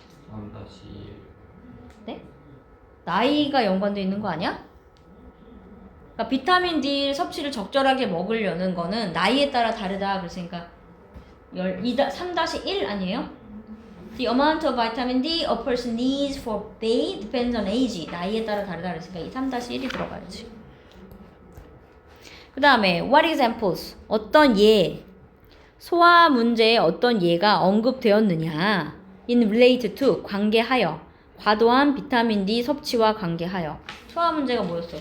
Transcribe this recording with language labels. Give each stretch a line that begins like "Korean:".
Korean: 3-1 네? 나이가 연관돼 있는 거 아니야? 그러니까 비타민 D 섭취를 적절하게 먹으려는 거는 나이에 따라 다르다 그랬으니까 3-1 아니에요?
English: The amount of vitamin D a person needs for day depends on age.
Korean: 나이에 따라 다르다 그랬으니까 이 3-1이 들어가야지. 그 다음에
English: what examples
Korean: 어떤 예 소화 문제에 어떤 예가 언급되었느냐 in relate to 관계하여 과도한 비타민 D 섭취와 관계하여 소화 문제가 뭐였어?